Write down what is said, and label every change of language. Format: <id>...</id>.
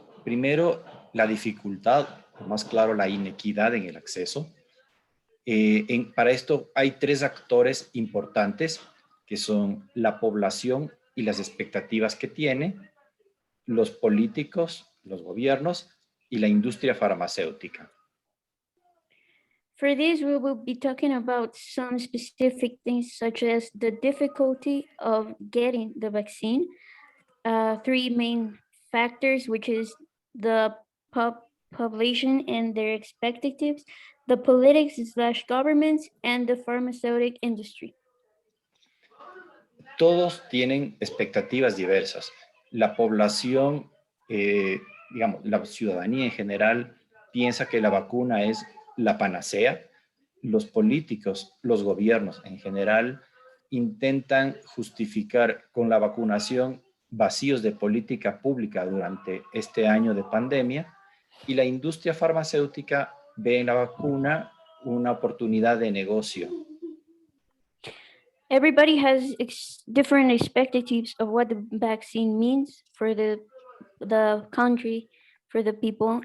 <es>Primero, la dificultad, o más claro, la inequidad en el acceso. Para esto hay tres actores importantes, que son la población y las expectativas que tiene, los políticos, los gobiernos y la industria farmacéutica.</es> <en>For this, we will be talking about some specific things, such as the difficulty of getting the vaccine, three main factors, which is the population and their expectations, the politics/governments, and the pharmaceutical industry.</en> <es>Todos tienen expectativas diversas. La población, digamos, la ciudadanía en general piensa que la vacuna es la panacea. Los políticos, los gobiernos en general, intentan justificar con la vacunación vacíos de política pública durante este año de pandemia, y la industria farmacéutica ve en la vacuna una oportunidad de negocio.</es> <en>Everybody has different expectations of what the vaccine means for the country, for the people.</en>